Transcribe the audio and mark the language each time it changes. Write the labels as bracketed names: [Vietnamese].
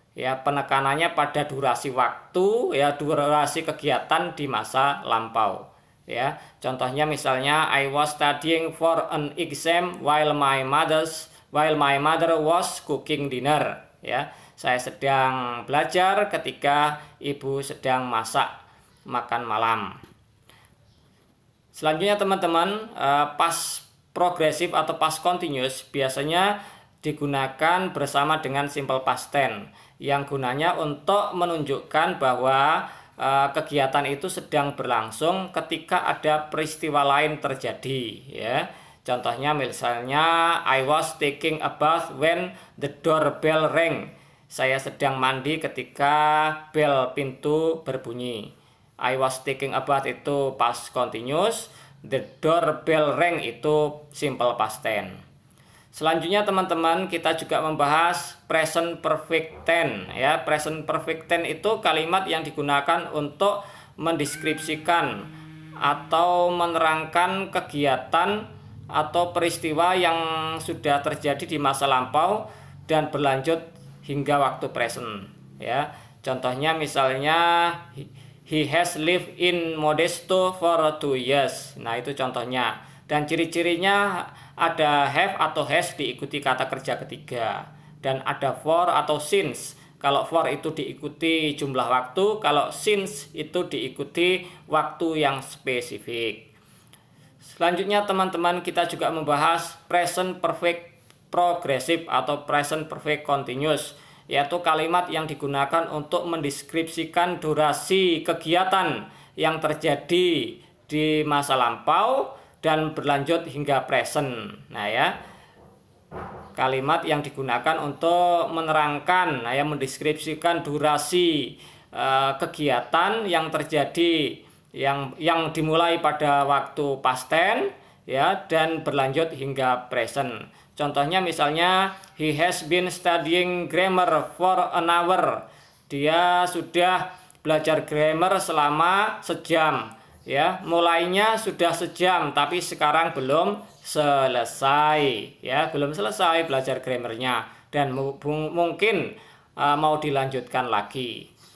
[Indonesian] Ya, penekanannya pada durasi waktu, ya, durasi kegiatan di masa lampau. Ya, contohnya misalnya [English] I was studying for an exam while my mother was cooking dinner. [Indonesian] Ya, saya sedang belajar ketika ibu sedang masak makan malam. Selanjutnya teman-teman, past progressive atau past continuous biasanya digunakan bersama dengan simple past tense yang gunanya untuk menunjukkan bahwa kegiatan itu sedang berlangsung ketika ada peristiwa lain terjadi, ya. Contohnya misalnya [English] I was taking a bath when the doorbell rang. [Indonesian] Saya sedang mandi ketika bel pintu berbunyi. [English] I was taking a bath [Indonesian] itu past continuous, [English] the doorbell rang [Indonesian] itu simple past tense. Selanjutnya teman-teman, kita juga membahas present perfect tense, ya. Present perfect tense itu kalimat yang digunakan untuk mendeskripsikan atau menerangkan kegiatan atau peristiwa yang sudah terjadi di masa lampau dan berlanjut hingga waktu present, ya. Contohnya misalnya [English] he has lived in Modesto for 2 years. [Indonesian] Nah, itu contohnya. Dan ciri-cirinya ada have atau has diikuti kata kerja ketiga. Dan ada for atau since. Kalau for itu diikuti jumlah waktu, kalau since itu diikuti waktu yang spesifik. Selanjutnya teman-teman, kita juga membahas present perfect progressive atau present perfect continuous, yaitu kalimat yang digunakan untuk mendeskripsikan durasi kegiatan yang terjadi di masa lampau dan berlanjut hingga present. Nah, ya. kalimat yang digunakan untuk menerangkan, ya, mendeskripsikan durasi kegiatan yang terjadi yang dimulai pada waktu past tense, ya, dan berlanjut hingga present. Contohnya misalnya [English] he has been studying grammar for an hour. [Indonesian] Dia sudah belajar grammar selama sejam, ya. Mulainya sudah sejam tapi sekarang belum selesai, ya, belum selesai belajar grammarnya dan mungkin mau dilanjutkan lagi.